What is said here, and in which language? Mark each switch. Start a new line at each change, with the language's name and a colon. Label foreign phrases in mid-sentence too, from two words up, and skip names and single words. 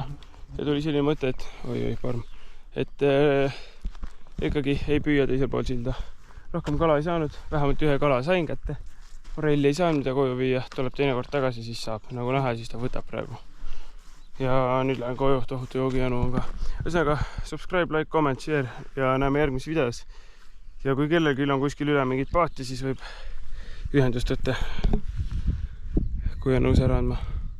Estonian: Ja tuli selline mõte, et parm. Et ikkagi ei püüa teisel pool silda. Rohkem kala ei saanud, vähemalt ühe kala sain kätte. Forelli ei saanud, mida koju viia, tuleb teinekord tagasi, siis saab. Nagu näha, siis ta võtab praegu. Ja nüüd lähen koju, tohutu joogijanu on ka. Ühesõnaga,
English: subscribe, like, comment, share
Estonian: ja näeme järgmises videos. Ja kui kellelgi on kuskil üle mingit paati, siis võib ühendust võtta, kui on nõus ära andma.